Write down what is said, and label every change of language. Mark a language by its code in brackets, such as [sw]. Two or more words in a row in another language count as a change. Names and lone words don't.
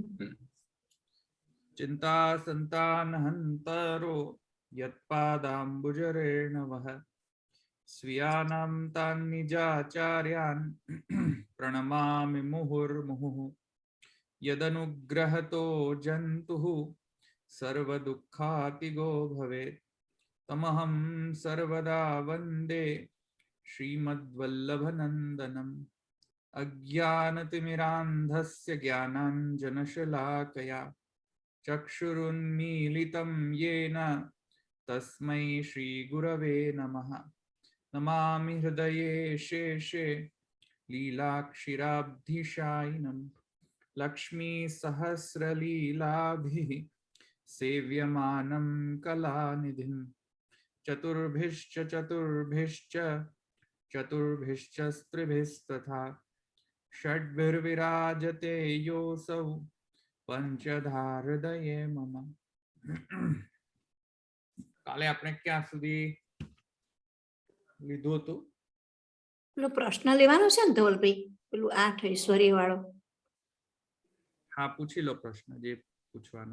[sa] ચિંતા સંતાન હંતરો યત્પાદાંબુજરેણવઃ સ્વીયાનાં તાન નિજાચાર્યાન પ્રણમામિ મુહુર્મુહુઃ યદનુગ્રહતો જંતુઃ સર્વદુઃખાતિગો ભવેत् તમહં સર્વદા વંદે શ્રીમદ્વલ્લભનંદનમ અજ્ઞાનતિમિરાંધસ્ય જ્ઞાનાંજનશલાકયા ચક્ષુરુન્મીલિतं येन तस्मै श्रीगुरवे नमः. नमामि हृदये शेषे लीलाक्षिराब्धिशायिनं लक्ष्मीसहस्रलीलाभिः सेव्यमानं कलानिधिं चतुर्भिश्च चतुर्भिश्च चतुर्भिश्च स्त्रिभिस्तथा षड्भिर्विराजते योऽसौ પંચધા હૃદયે મમ. [gu] કાલે આપણે ક્યાં સુધી લીધું હતું? પેલો પ્રશ્ન લેવાનો છે ને ધવલભાઈ, પેલું 8 ઐશ્વર્ય વાળો. હા પૂછી લો પ્રશ્ન જે પૂછવાનો.